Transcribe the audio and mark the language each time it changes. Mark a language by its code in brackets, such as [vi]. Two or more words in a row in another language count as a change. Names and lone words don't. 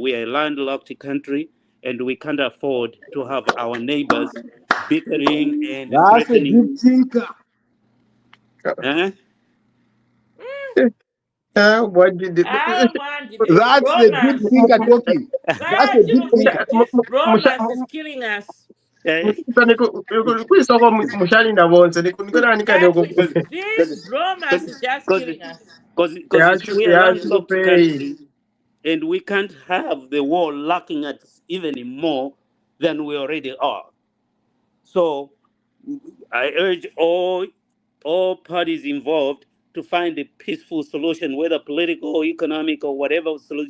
[en] We are a landlocked country, and we can't afford to have our neighbors bickering and That's a threatening. deep thinker. Eh? What did I don't mind this That's a deep romance. thinker talking. That's a deep thinker. This romance is killing us. Eh? [bem] kwisoko mushalinda bonse [en] This romance is just killing us. Because we are a landlocked yachupei country, and we can't have the war locking us even more than we already are. So I urge all parties involved to find a peaceful solution, whether political, economic, or whatever solution.